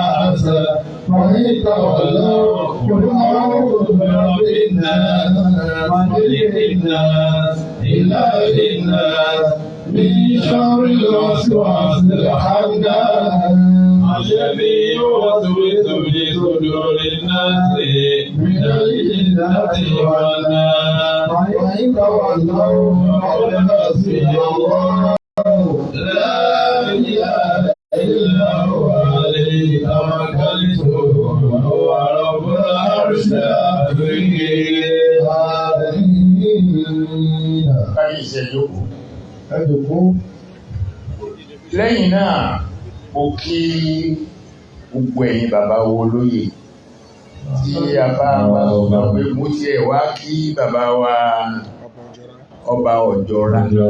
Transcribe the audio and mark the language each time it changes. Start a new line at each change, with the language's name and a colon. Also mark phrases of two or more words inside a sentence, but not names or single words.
Arabic: حسد فإن تولوا قل أعوذ برب الناس ملك الناس إله الناس من شر الوسواس الخناس الذي يوسوس في صدور الناس من الجنة والناس فإن تولوا فقل حسبي الله لا إله إلا هو عليه توكلت وهو رب العرش العظيم.
Yoruba: Lẹ́yìn náà, mo kí gbogbo ẹ̀yin bàbá wo lóye tí a bá sọ pé mo tiẹ̀ wá kí bàbá wa ọba Ọ̀jọ́ra